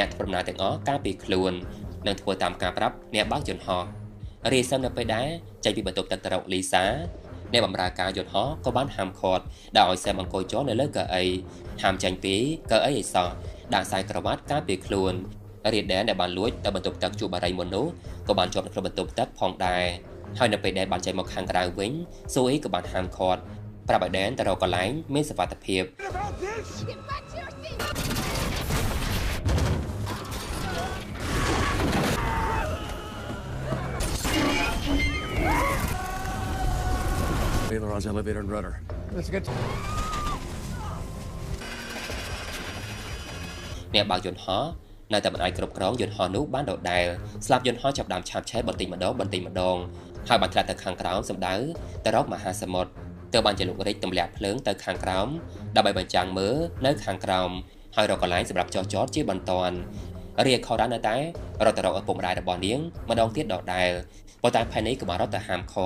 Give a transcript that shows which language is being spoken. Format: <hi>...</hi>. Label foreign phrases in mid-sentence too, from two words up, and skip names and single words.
<km>ធ្វើដំណើរទាំងអស់ការពារខ្លួននិងធ្វើតាមការប្រាប់អ្នកបើកយន្តហោះរីសឹមនៅពេលដែរចេញពីបន្ទប់ទឹកទៅរកលីសាអ្នកបម្រើការយន្តហោះក៏បានហាមឃាត់ដាក់ឲ្យសែមអង្គុយជាប់នៅលើកៅអីហាមចាញ់ពីកៅអីឲ្យសោះដាក់ខ្សែក្រវ៉ាត់ការពារខ្លួនរីដែនដែលបានលួចទៅបន្ទប់ទឹកជួបបារីមុននោះក៏បានជាប់នៅក្នុងបន្ទប់ទឹកផងដែរហើយនៅពេលដែនបានចេញមកខាងក្រៅវិញស៊ូអ៊ីក៏បានហាមឃាត់ប្រាប់ឲ្យដែនទៅរកកន្លែងមានសុវត្ថិភាព</km> <en>Ailerons, elevator, and rudder. That's good.</en> <km>អ្នកបើកយន្តហោះនៅតែមិនអាចគ្រប់គ្រងយន្តហោះនោះបានដដែលស្លាប់យន្តហោះចាប់ដើមឆាបឆេះបន្តិចម្ដងហើយបានឆ្លាតទៅខាងក្រោមសម្ដៅទៅរកមហាសមុទ្រទៅបានជាលោករាជទម្លាក់ភ្លើងទៅខាងក្រោមដើម្បីបញ្ចាំងមើលនៅខាងក្រោមហើយរកកន្លែងសម្រាប់ចតជាបន្ទាន់រីឯខរ៉ានៅតែរត់ទៅរកឪពុកម្ដាយរបស់នាងម្ដងទៀតដដែលប៉ុន្តែ Penny ក៏បានរត់ទៅហាមឃា</km>